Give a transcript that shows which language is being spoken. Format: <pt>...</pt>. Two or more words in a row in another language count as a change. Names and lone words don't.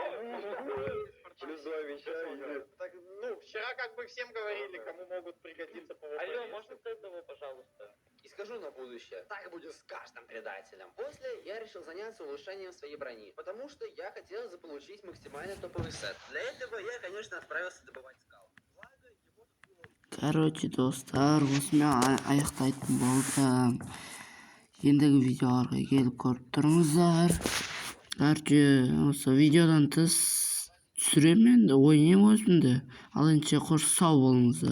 <ru>Так, ну, вчера как бы всем говорили, кому могут пригодиться по алло, можно этого, пожалуйста? И скажу на будущее, так будет с каждым предателем. После я решил заняться улучшением своей брони, потому что я хотел заполучить максимально топовый сет. Для этого я, конечно, отправился добывать скал. Благо, его тут было...</ru> <kk>Короче, достар, осымен аяқтайтын болдым. Ендігі видеоларға келіп көріп тұрыңыздар. Короче, осы видеодан тыс түсіремін енді, ойнаймын өзімді. Ал ендеше қош сау болыңыздар.</kk>